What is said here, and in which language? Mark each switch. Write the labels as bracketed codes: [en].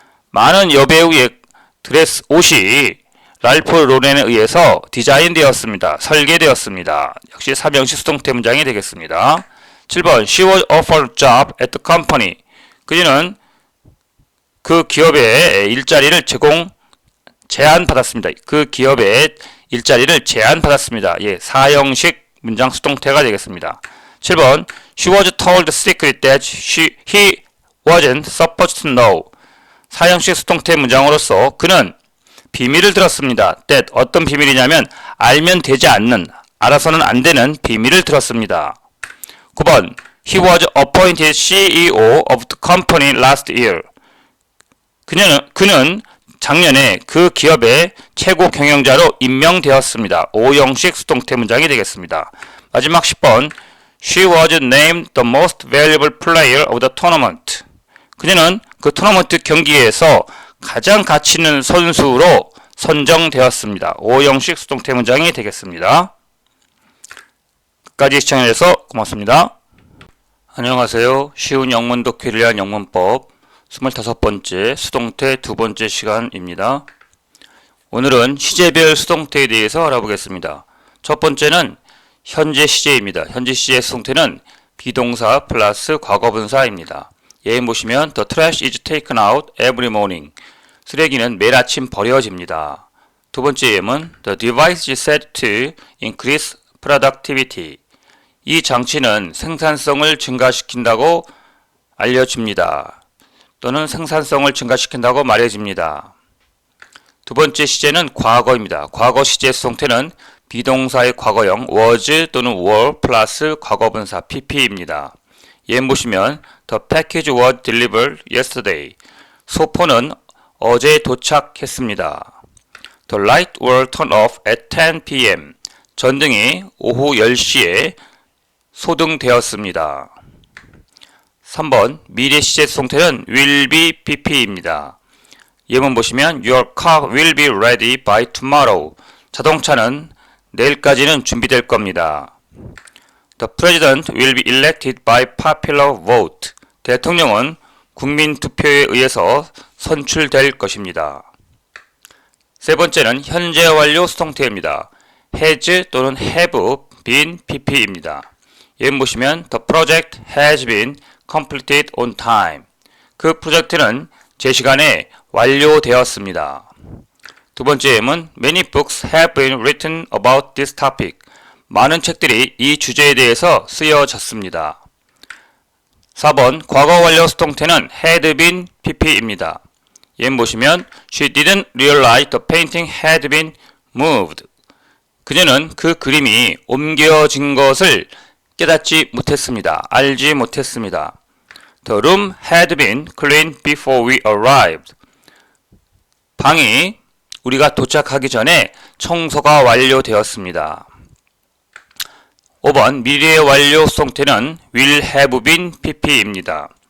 [ko] 많은 여배우의 드레스 옷이 랄프 로렌에 의해서 디자인되었습니다. 설계되었습니다. 역시 3형식 수동태 문장이 되겠습니다. [en] 7번 She was offered a job at the company. [ko] 그녀는 그 기업의 일자리를 제안받았습니다. 그 기업의 일자리를 제안받았습니다. 4형식 문장 수동태가 되겠습니다. [en] 7번 She was told the secret that he wasn't supposed to know. [ko] 4형식 수동태 문장으로서 그는 비밀을 들었습니다. that 어떤 비밀이냐면 알면 되지 않는, 알아서는 안 되는 비밀을 들었습니다. [en] 9번 He was appointed CEO of the company last year. [ko] 그는 작년에 그 기업의 최고 경영자로 임명되었습니다. 5형식 수동태 문장이 되겠습니다. 마지막 10번 [en] She was named the most valuable player of the tournament. [ko] 그녀는 그 토너먼트 경기에서 가장 가치 있는 선수로 선정되었습니다. 5형식 수동태 문장이 되겠습니다. 끝까지 시청해주셔서 고맙습니다. 안녕하세요. 쉬운 영문 독해를 위한 영문법 25번째 수동태 두 번째 시간입니다. 오늘은 시제별 수동태에 대해서 알아보겠습니다. 첫 번째는 현재 시제입니다. 현재 시제의 수동태는 비동사 플러스 과거분사입니다. 예문 보시면 [en] The trash is taken out every morning. [ko] 쓰레기는 매일 아침 버려집니다. 두 번째 예문 [en] The device is set to increase productivity. [ko] 이 장치는 생산성을 증가시킨다고 알려집니다. 또는 생산성을 증가시킨다고 말해집니다. 두 번째 시제는 과거입니다. 과거 시제 수동태는 비동사의 과거형 was 또는 were 플러스 과거분사 pp입니다. [en] 예문 보시면 The package was delivered yesterday. [ko] 소포는 어제 도착했습니다. [en] The lights were turned off at 10 p.m. [ko] 전등이 오후 10시에 소등되었습니다. 3번 미래 시제 수동태는 will be pp입니다. [en] 예문 보시면 Your car will be ready by tomorrow. [ko] 자동차는 내일까지는 준비될 겁니다. [en] The president will be elected by popular vote. [ko] 대통령은 국민 투표에 의해서 선출될 것입니다. 세 번째는 현재 완료 수동태입니다. [en] has 또는 have been pp입니다. [ko] 예문 보시면 [en] The project has been completed on time. [ko] 그 프로젝트는 제 시간에 완료되었습니다. [en] 두 번째 예문 Many books have been written about this topic. [ko] 많은 책들이 이 주제에 대해서 쓰여졌습니다. 4번 과거 완료 수동태는 had been pp입니다. 예문 보시면 [en] She didn't realize the painting had been moved. [ko] 그녀는 그 그림이 옮겨진 것을 깨닫지 못했습니다. 알지 못했습니다. [en] The room had been cleaned before we arrived. [ko] 방이 우리가 도착하기 전에 청소가 완료되었습니다. 5번 미래의 완료 수동태는 will have been pp입니다.